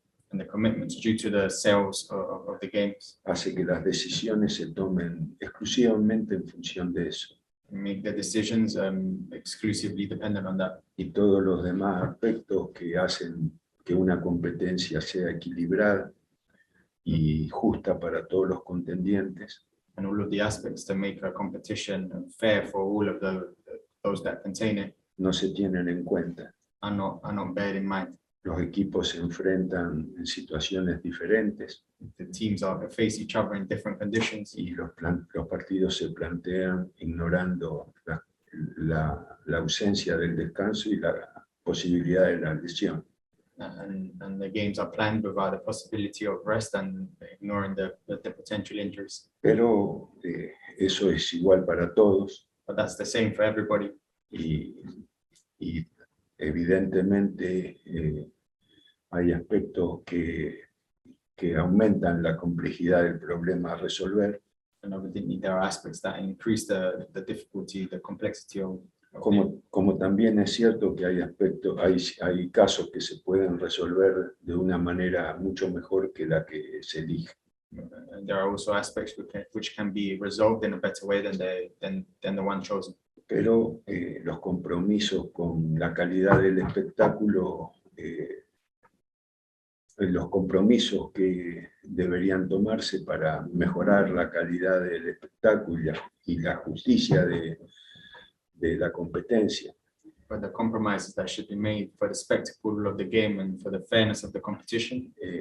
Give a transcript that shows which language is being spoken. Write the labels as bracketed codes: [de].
[en] and the commitments due to the sales of the games [es] hace que las decisiones se tomen exclusivamente en función de eso. [en] make the decisions exclusively dependent on that. [es] Y todos los demás aspectos que hacen que una competencia sea equilibrada y justa para todos los contendientes, [en] And all of the aspects to make a competition fair for all of those that contain it [es] no se tienen en cuenta. [en] are not bear in mind. [es] Los equipos se enfrentan en situaciones diferentes [en] The teams face each other in different conditions, [es] y los partidos se plantean ignorando la ausencia del descanso y la posibilidad de la lesión. [en] and the games are planned without the possibility of rest and ignoring the potential injuries. [es] Pero eso es igual para todos [en] But that's the same for everybody. [es] y evidentemente hay aspectos que aumentan la complejidad del problema a resolver, [en] And evidently there are aspects that increase the difficulty, the complexity of [es] como también es cierto que hay casos que se pueden resolver de una manera mucho mejor que la que se elige. [en] and there are also aspects which can be resolved in a better way than the one chosen. [es] Pero los compromisos con la calidad del espectáculo, los compromisos que deberían tomarse para mejorar la calidad del espectáculo y la justicia de la competencia, [en] But the compromises that should be made for the spectacle of the game and for the fairness of the competition